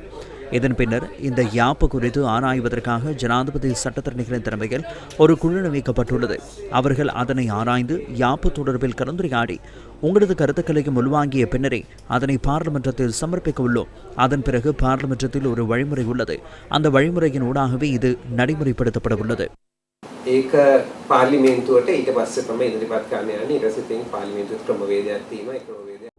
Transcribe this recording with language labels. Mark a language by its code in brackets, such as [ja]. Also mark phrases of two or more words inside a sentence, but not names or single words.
[ta] இதன் பின்னர் இந்த யாப்பு குறித்து ஆராய்வதற்காக ஜனாதிபதி சட்டத்தரணிகளின் தலைமையில் ஒரு குழு நியமிக்கப்பட்டுள்ளது. அவர்கள் அதனை ஆராய்ந்து யாப்பு தொடர்பில் கலந்துரையாடி உங்களது கருத்துக்களையும் உள்வாங்கிய பின்னரே அதனை பாராளுமன்றத்தில் சமர்ப்பிக்க உள்ளோம். அதன் பிறகு பாராளுமன்றத்தில் ஒரு வழிமுறை உள்ளது. அந்த வழிமுறையின் ஊடாகவே இது நடைமுறைப்படுத்தப்பட உள்ளது. [si] ඒක පාර්ලිමේන්තුවට ඊට පස්සේ තමයි ඉදිරිපත් කරන්න යන්නේ. ඊට පස්සේ තියෙන පාර්ලිමේන්තුවේ ක්‍රමවේදයක් තියෙනවා. ඒ ක්‍රමවේදය